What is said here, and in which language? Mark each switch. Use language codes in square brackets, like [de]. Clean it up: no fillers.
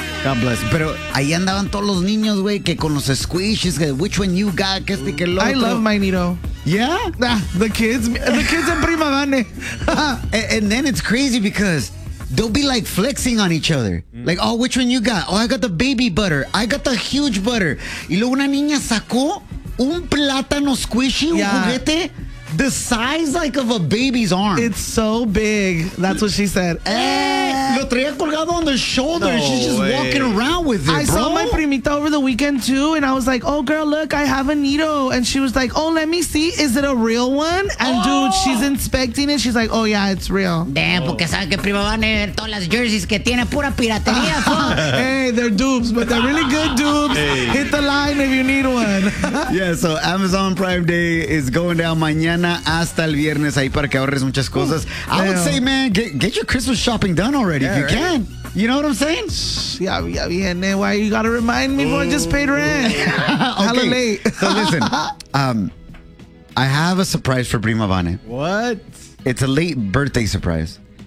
[en] God bless. [es] Pero ahí andaban todos los niños, güey, que con los squishies, que [en] which one you got, [es] que este, que el otro. [en] I love my Nito. Yeah? Nah, the kids en prima vane. And then it's crazy because they'll be like flexing on each other. Mm. Like, oh, which one you got? Oh, I got the baby butter. I got the huge butter. [es] Y luego una niña sacó un plátano squishy, yeah. Un juguete, [en] the size like of a baby's arm. It's so big. That's what she said. [es] Lo traía colgado [en] on the shoulder. No, she's just walking around with it. I saw my primita over the weekend too, and I was like, oh girl, look, I have a Nito. And she was like, oh, let me see. Is it a real one? And dude, she's inspecting it. She's like, oh yeah, it's real. [es] Damn, porque sabe que prima van a ver todas las jerseys que tiene pura piratería. [en] Hey, they're dupes, but they're really good dupes. Hey. Hit the line if you need one. Yeah, so Amazon Prime Day is going down [es] mañana hasta el viernes ahí para que ahorres muchas cosas. [en] Ooh, I would say, man, get your Christmas shopping done already. Yeah, if you can. You know what I'm saying? Yeah, yeah, bien. Why you gotta remind me before I just paid rent? Hella late. So listen, I have a surprise for Prima Vane. What? It's a late birthday surprise.